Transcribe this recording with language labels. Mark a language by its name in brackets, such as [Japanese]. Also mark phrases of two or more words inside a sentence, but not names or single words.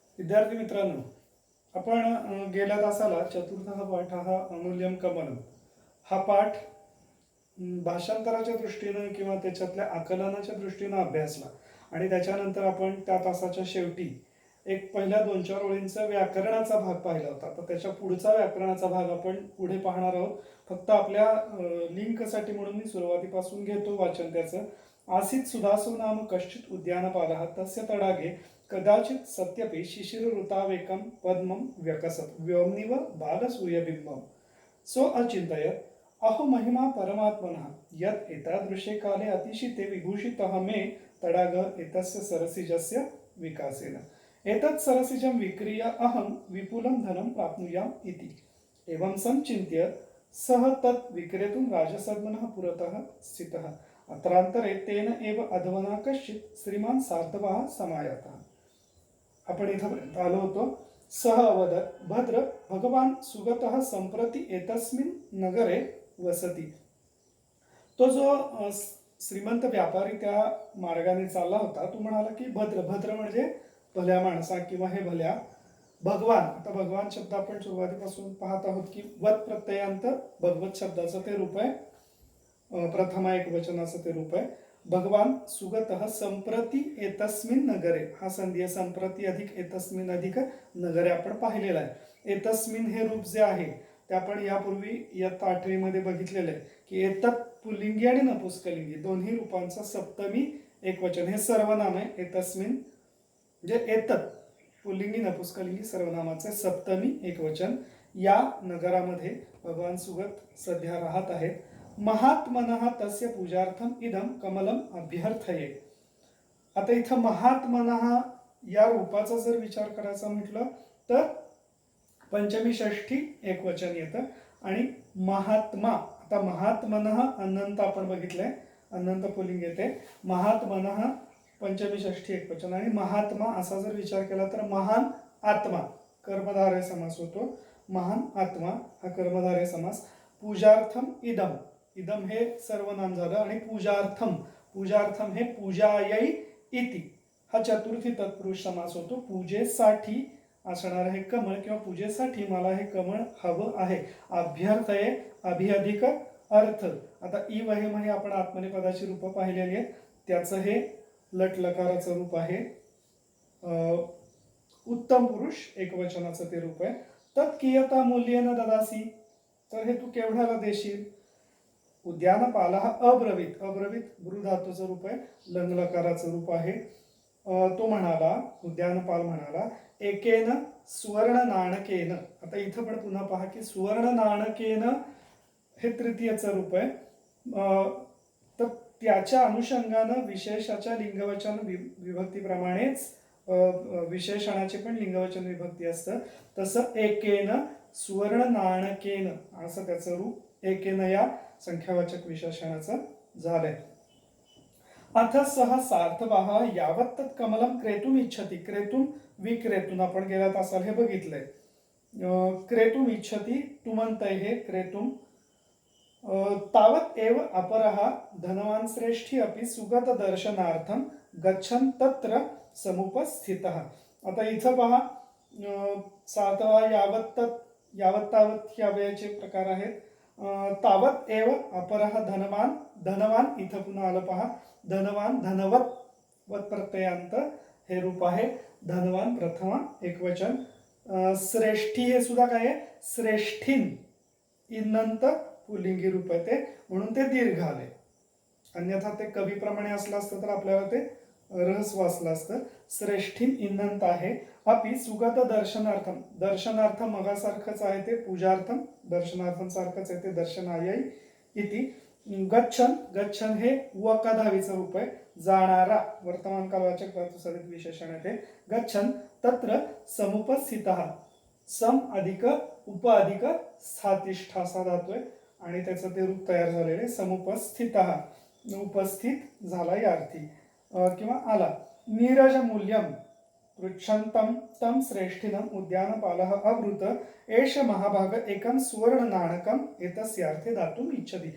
[Marathi] विद्यार्थी मित्रांनो, आपण गेल्या तासाला चतुर्थ पाठ हा अमूल्यम कमलम हा पाठ भाषांतराच्या दृष्टीनं किंवा त्याच्यातल्या आकलनाच्या दृष्टीनं अभ्यासला आणि त्याच्यानंतर आपण त्या तासाच्या शेवटी एक पहिल्या 2-4 ओळींचा व्याकरणाचा भाग पाहिला होता. तर त्याच्या पुढचा व्याकरणाचा भाग आपण पुढे पाहणार आहोत. फक्त आपल्या लिंकसाठी म्हणून मी सुरुवातीपासून घेतो वाचन त्याचं. [Sanskrit] आसीत सुधासो नाम कश्चित उद्यानपालः तस्य तडागे कदाचित सत्यपि शिशिर ऋतावेकम पद्मम व्यकसत व्योम्निव बालसूयबिंबम सो अचिंतयत अहो महिमा परमात्मनः यत् एतादृशे काले अतिशिते विभूषितः मे तडाग एतस्य सरसिजस्य विकासेन एतत् सरसिजं विक्रीय अहं विपुलं धनं प्राप्नुयाम् इति एवं संचिन्त्य सः तत् विक्रेतुं राजसद्मनः पुरतः स्थितः अत्रांतरे तेन एव अध्वना कश्चित् श्रीमान सार्थवाः समायातः. [Marathi] आपण इथपर्यंत आलो होतो. [Sanskrit] सह अवदत् भद्र भगवान सुगतः संप्रति एतस्मिन् नगरे वसति. [Marathi] तो जो श्रीमंत व्यापारी त्या मार्गाने चालला होता तो म्हणाला की भद्र भद्र म्हणजे भल्या माणसा किंवा हे भल्या भगवान. आता भगवान शब्द आपण सुरुवातीपासून पाहत आहोत की वत प्रत्ययांत भगवत शब्दाचं ते रूप आहे. प्रथमा एक वचनाचं ते रूप आहे. [Sanskrit] भगवान सुगतः संप्रति एतस्मिन नगरे [Marathi] हा संधी संप्रति अधिक एतस्मिन अधिक नगरे आपण पाहिलेला आहे. एतस्मिन हे रूप जे आहे ते आपण यापूर्वी इयत्ता 8वी मध्ये बघितलेलं आहे की एतत् पुल्लिंगी आणि नपुंसकलिंगी दोन्ही रूपांचा सप्तमी एकवचन हे सर्वनाम आहे. एतस्मिन म्हणजे एतत् पुल्लिंगी नपुंसकलिंगी सर्वनामाचे सप्तमी एकवचन. या नगरामध्ये भगवान सुगत सध्या राहत आहेत. [Sanskrit] महात्मनः तस्य पूजार्थम इदम कमलम अभ्यर्थये. [Marathi] आता इथं महात्मनः या रूपाचा जर विचार करायचा म्हटलं तर पंचमी षष्ठी एक वचन येतं आणि महात्मा. आता महात्मनः अनंत आपण बघितलंय, अनंत पुल्लिंग येते. महात्मनः पंचमी षष्ठी एक वचन आणि महात्मा असा जर विचार केला तर महान आत्मा कर्मधारय समास होतो. महान आत्मा हा कर्मधारय समास. [Sanskrit] पूजार्थम इदम इदम [Marathi] हे सर्वनाम झालं आणि पूजार्थम पूजार्थम हे [Sanskrit] पूजायै इति [Marathi] हा चतुर्थी तत्पुरुष समास होतो. पूजेसाठी असणार हे कमळ किंवा पूजेसाठी मला हे कमळ हवं आहे. अभ्यर्थये अभिअधिक अर्थ. आता ई वहेम हे आपण आत्मनेपदाची रूप पाहिलेली आहेत. त्याचं हे लट लकाराचं रूप आहे. उत्तम पुरुष एकवचनाचं ते रूप आहे. [Sanskrit] तत्कियता मूल्येन ददासी [Marathi] तर हे तू केवढ्याला देशील. [Sanskrit] उद्यानपालः अब्रवीत अब्रवीत [Marathi] बृ धातूचं रूप आहे, लंग लकाराचं रूप आहे. तो म्हणाला उद्यानपाल म्हणाला [Sanskrit] एकेन सुवर्ण नाणकेन. [Marathi] आता इथं पण पुन्हा पहा की [Sanskrit] सुवर्ण नाणकेन [Marathi] हे तृतीयचं रूप आहे. तर त्याच्या अनुषंगानं विशेषाच्या लिंगवचन विभक्तीप्रमाणेच विशेषणाचे पण लिंगवचन विभक्ती असतं. तसं [Sanskrit] एकेन सुवर्ण नाणकेन [Marathi] असं त्याचं रूप एकेन या संख्यावाचक विशेषणाचं झालंय. [Sanskrit] अथ सह सार्थवाह यावत् तत् कमलम क्रेतुम इच्छति. क्रेतुम विक्रेतून [Marathi] आपण गेल्या तासाला हे बघितलंय. [Sanskrit] क्रेतुम इच्छति [Marathi] तुमंतय हे क्रेतुम. [Sanskrit] तावत एव अपरः धनवान श्रेष्ठी अपि सुगत दर्शनार्थम गच्छन तत्र समुपस्थितः. [Marathi] आता इथं पहा [Sanskrit] सार्थवाह यावत् तत् यावत् तावत [Marathi] या अव्ययाचे प्रकार आहेत. [Sanskrit] तावत एव अपरः धनवान धनवान [Marathi] इथं पुन्हा आलं पहा. [Sanskrit] धनवान धनवत [Marathi] वत प्रत्ययांत हे रूप आहे. धनवान प्रथमा एकवचन. श्रेष्ठी हे सुद्धा काय आहे श्रेष्ठीन इनंत पुल्लिंगी रूप आहे ते म्हणून ते दीर्घ आले. अन्यथा ते कवीप्रमाणे असलं असतं तर आपल्याला ते रहस्य वाचलं असतं. श्रेष्ठीन इनंत आहे. [Sanskrit] अपि सुगत दर्शनार्थम दर्शनार्थम [Marathi] मगासारखंच आहे ते [Sanskrit] पूजार्थम दर्शनार्थम [Marathi] सारखंच आहे ते [Sanskrit] दर्शनायै इति. गच्छन गच्छन [Marathi] हे वकाधावीचं रूप आहे. जाणारा वर्तमान कालवाचक धातुसहित विशेषण आहे ते. [Sanskrit] गच्छन तत्र समुपस्थितः [Marathi] सम अधिक उप अधिक स्थातिष्ठ असा धातू आहे आणि त्याचं ते रूप तयार झालेले समुपस्थितः उपस्थित झाला या अर्थी किंवा आला. [Sanskrit] नीरज मूल्यम पृच्छन्तं तं श्रेष्ठिनम उद्यानपालः अब्रुत एष महाभाग एकम सुवर्ण नाणकम एतस्यार्थे दातुम इच्छति.